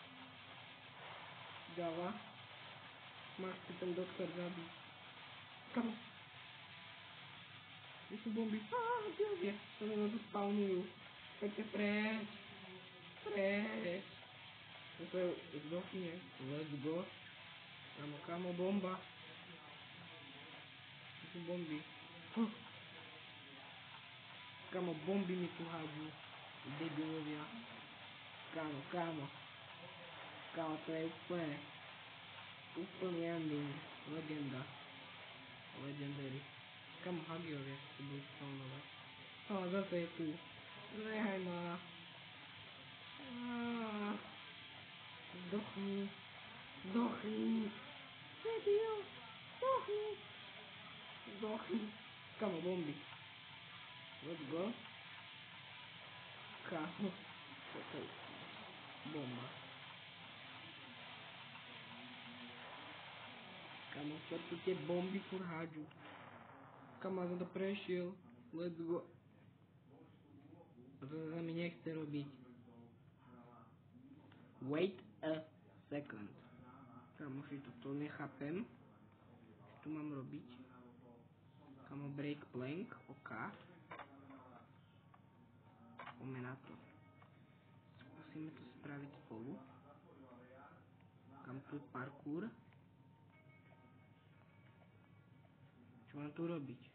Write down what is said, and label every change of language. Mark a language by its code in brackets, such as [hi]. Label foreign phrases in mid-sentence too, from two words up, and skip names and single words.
[sk] Dáva. Máš si ten doktor zabiť. Kamo! Kde sú bomby? Kde? To sa tu spawnujú. Poďte preč. Preč. Toto je zdochne. [en] Let's go. [sk] Kamo, bomba. To sú bomby. Kamo, bomby mi tu hádžu. Debilovia. Kamo. Kamo, to je úplný ending. Legenda. Legendary. Kamo, hagiovia si budú spawnovať. Zase je tu. Nehaj ma. Zdochni. Debil. Zdochni. Kamo, bomby. [en] Let's go. [sk] Kamo. Toto je bomba. Kamo, čo tu tie bomby furt hádžu. Kamo, som to prešiel. [en] Let's go. [sk] To sa mi nechce robiť. [en] Wait a second. [sk] Kamo, si toto nechápem. Čo tu mám robiť? Kamo, [en] break plank. [sk] OK. Poďme na to. Musíme to spraviť spolu. Kam tu je parkour. Čo mám tu robiť?